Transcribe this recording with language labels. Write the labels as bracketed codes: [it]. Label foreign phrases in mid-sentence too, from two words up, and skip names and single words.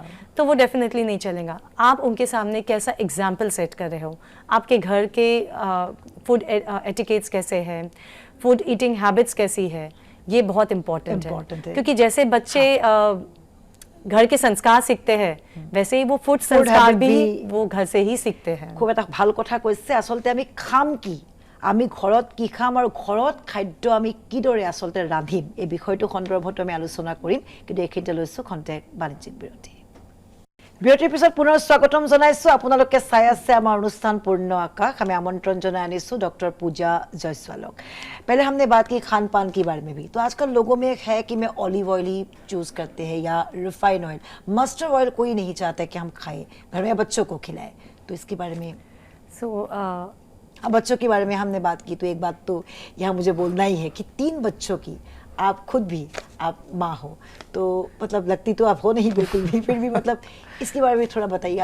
[hi] तो वो डेफिनेटली नहीं चलेगा। आप उनके सामने कैसा [en] example set [hi] कर रहे हो, आपके घर के [en] food etiquettes [hi] कैसे हैं, [en] food eating habits [hi] कैसी है, ये बहुत इंपॉर्टेंट है। क्योंकि जैसे बच्चे घर के संस्कार सीखते हैं, वैसे ही वो फूड संस्कार habit भी भी- वो घर से ही सीखते हैं। [as] খুব এটা ভাল কথা কৈছে। আচলতে আমি খাম কি, আমি ঘৰত কি খাম আৰু ঘৰত খাদ্য আমি কিদৰে আচলতে ৰান্ধিম, এই বিষয়টো সন্দৰ্ভত আমি আলোচনা কৰিম, কিন্তু এইখিনিতে লৈছোঁ খন্তেক বাণিজ্যিক বিৰতি। বিৰতিৰ পিছত পুনৰ স্বাগতম জনাইছোঁ। আপোনালোকে চাই আছে আমাৰ অনুষ্ঠান পূৰ্ণ আকাশ। আমি আমন্ত্ৰণ জনাই আনিছোঁ ডॉक्टर पूजा जयसवालक। [hi] पहले हमने बात की खान पान के बारे में भी, तो आजकल लोगों में एक है कि मैं [en] olive oil [hi] ही चूज़ करते हैं या [en] refine oil, mustard oil [hi] कोई नहीं चाहता कि हम खाएं घर में या बच्चों को खिलाएं, तो इसके बारे में अब बच्चों के बारे में हमने बात की, तो एक बात तो यहाँ मुझे बोलना ही है कि 3 बच्चों की, आप खुद भी आप माँ हो, तो मतलब लगती तो आप हो नहीं बिल्कुल भी, फिर भी मतलब इसके बारे में थोड़ा बताइए।